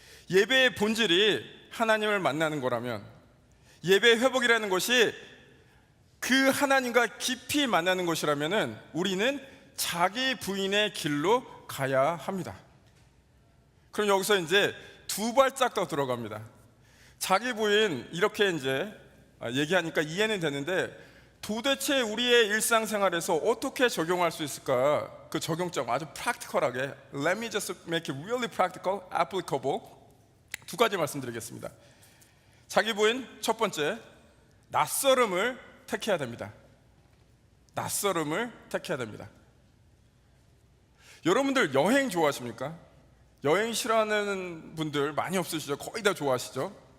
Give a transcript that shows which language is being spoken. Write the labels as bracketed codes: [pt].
[ko] 예배의 본질이 하나님을 만나는 거라면, 예배 회복이라는 것이 그 하나님과 깊이 만나는 것이라면 우리는 자기 부인의 길로 가야 합니다. 그럼 여기서 이제 두 발짝 더 들어갑니다. 자기 부인 이렇게 이제 얘기하니까 이해는 되는데, 도대체 우리의 일상생활에서 어떻게 적용할 수 있을까? 그 적용점 아주 프랙티컬하게, [en] Let me just make it really practical, applicable. [ko] 두 가지 말씀드리겠습니다. 자기 부인 첫 번째, 낯설음을 택해야 됩니다. 낯설음을 택해야 됩니다. 여러분들 여행 좋아하십니까? 여행 싫어하는 분들 많이 없으시죠? 거의 다 좋아하시죠?